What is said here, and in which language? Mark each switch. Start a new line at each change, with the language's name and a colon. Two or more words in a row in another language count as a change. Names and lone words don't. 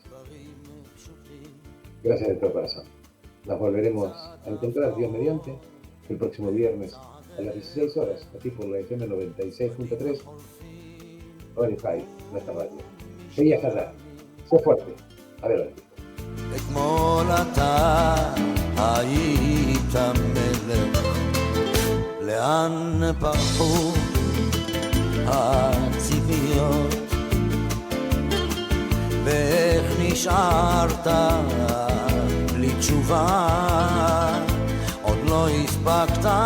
Spanish: Gracias de todo corazón. Nos volveremos a encontrar, Dios mediante, el próximo viernes a las 16 horas, aquí por la FM 96.3, Radio High, nuestra radio. Seguía Hazar. Sé fuerte. Adelante.
Hebrew: אתמול אתה היית מלך, לאן פרחו הציפיות, ואיך נשארת בלי תשובה, עוד לא הספקת